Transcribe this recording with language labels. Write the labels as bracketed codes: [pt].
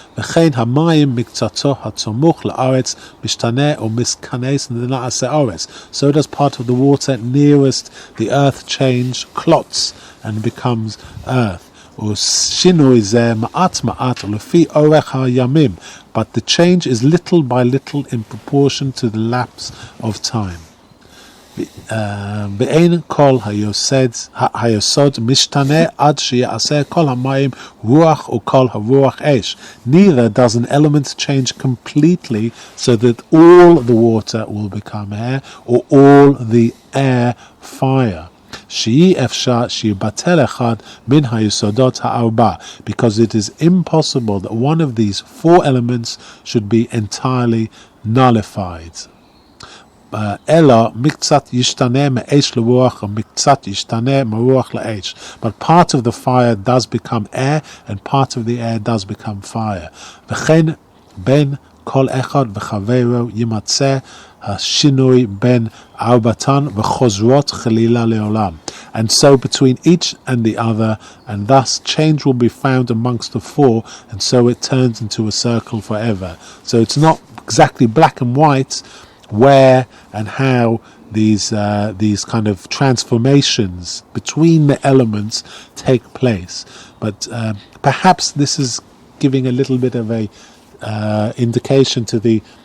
[he] וכן המים מקצתו הצמוך לארץ משתנה ומתכנס ונעשה ארץ. [en] So does part of the water nearest the earth change, clots and becomes earth. [he] ושינוי זה מעט מעט לפי אורך הימים, [en] but the change is little by little in proportion to the lapse of time. [he] ואין כל היסוד משתנה עד שיעשה כל המים רוח וכל הרוח אש. [en] Neither does an element change completely so that all the water will become air or all the air fire. [he] שאי אפשר שיבטל אחד מן היסודות הארבע, [en] because it is impossible that one of these four elements should be entirely nullified. [he] אלא מקצת ישתנה מאש לרוח ומקצת ישתנה מרוח לאש. [en] But part of the fire does become air and part of the air does become fire. [he] וכן בין כל אחד וחברו יימצא השינוי בין ארבעתן וחוזרות חלילה לעולם. [en] and so between each and the other, and thus change will be found amongst the four, and so it turns into a circle forever. So it's not exactly black and white where and how these kind of transformations between the elements take place, but perhaps this is giving a little bit of a indication to the